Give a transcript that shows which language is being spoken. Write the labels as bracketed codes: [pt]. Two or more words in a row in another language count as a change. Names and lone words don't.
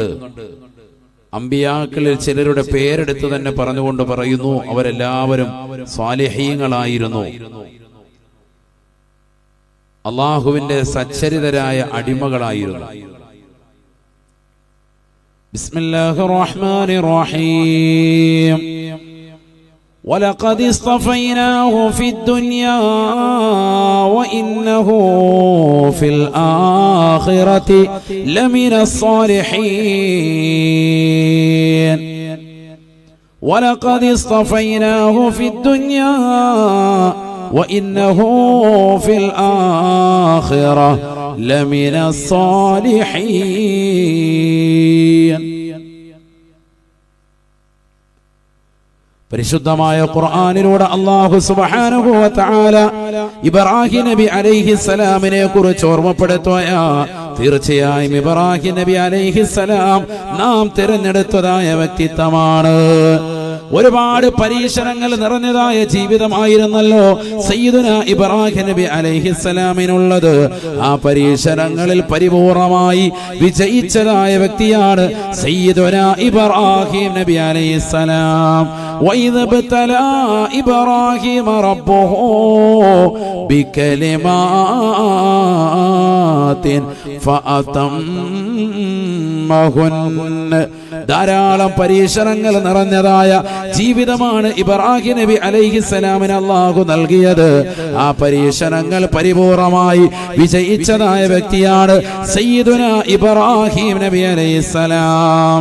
[ml] അമ്പിയാക്കളിൽ ചിലരുടെ പേരെടുത്ത് തന്നെ പറഞ്ഞുകൊണ്ട് പറയുന്നു, അവരെല്ലാവരും സ്വാലിഹീങ്ങളായിരുന്നു, അള്ളാഹുവിന്റെ സച്ചരിതരായ അടിമകളായിരുന്നു. [ar] بسم الله الرحمن الرحيم. وَلَقَدِ اصْطَفَيْنَاهُ فِي الدُّنْيَا وَإِنَّهُ فِي الْآخِرَةِ لَمِنَ الصَّالِحِينَ. وَلَقَدِ اصْطَفَيْنَاهُ فِي الدُّنْيا وَإِنَّهُ فِي الْآخِرَةِ لَمِنَ الصَّالِحِينَ. [ml] പരിശുദ്ധമായ ഖുർആനിലൂടെ അല്ലാഹു [ar] سبحانه وتعالى [ml] ഇബ്രാഹിം നബി അലൈഹിസ്സലാമിനെ കുറിച്ച് ഓർമ്മപ്പെടുത്തുകയാണ്. തീർച്ചയായും ഇബ്രാഹിം നബി അലൈഹിസ്സലാം നാം തിരഞ്ഞെടുത്തതായ വ്യക്തിത്വമാണ്. ഒരുപാട് പരീക്ഷണങ്ങൾ നിറഞ്ഞതായ ജീവിതമായിരുന്നല്ലോ സയ്യിദുന ഇബ്രാഹിം നബി അലൈഹിസ്സലാമിനുള്ളത്. ആ പരീക്ഷണങ്ങളിൽ പരിപൂർണമായി വിജയിച്ചതായ വ്യക്തിയാണ് സയ്യിദുന ഇബ്രാഹിം നബി അലൈഹിസ്സലാം. [ar] وَإِذْ ابْتَلَى إِبْرَاهِيمَ رَبُّهُ بِكَلِمَاتٍ فَأَتَمَّهُنَّ. [ml] ധാരാളം പരീക്ഷണങ്ങൾ നിറഞ്ഞതായ ജീവിതമാണ് ഇബ്രാഹിം നബി അലൈഹിസ്സലാമിന് അല്ലാഹു നൽകിയത്. ആ പരീക്ഷണങ്ങൾ പരിപൂർണമായി വിജയിച്ചതായ വ്യക്തിയാണ് സയ്യിദുന ഇബ്രാഹിം നബി അലൈഹിസ്സലാം.